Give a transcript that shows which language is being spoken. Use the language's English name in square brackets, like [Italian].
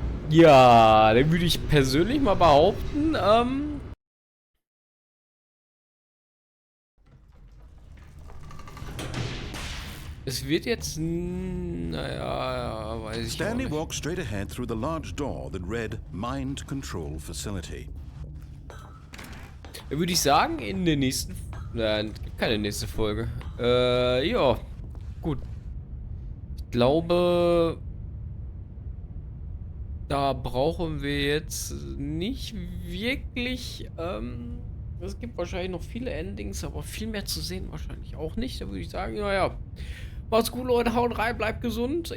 [German] Ja, dann würde ich persönlich mal behaupten, es wird jetzt, naja, weiß ich [English] Stanley [German] nicht. [English] walked straight ahead through the large door that read Mind Control Facility. [German] Dann würde ich sagen, in der nächsten, nein, gibt keine nächste Folge. Ja, gut. Ich glaube, da brauchen wir jetzt nicht wirklich, es gibt wahrscheinlich noch viele Endings, aber viel mehr zu sehen wahrscheinlich auch nicht. Da würde ich sagen, naja, macht's gut, Leute, haut rein, bleibt gesund.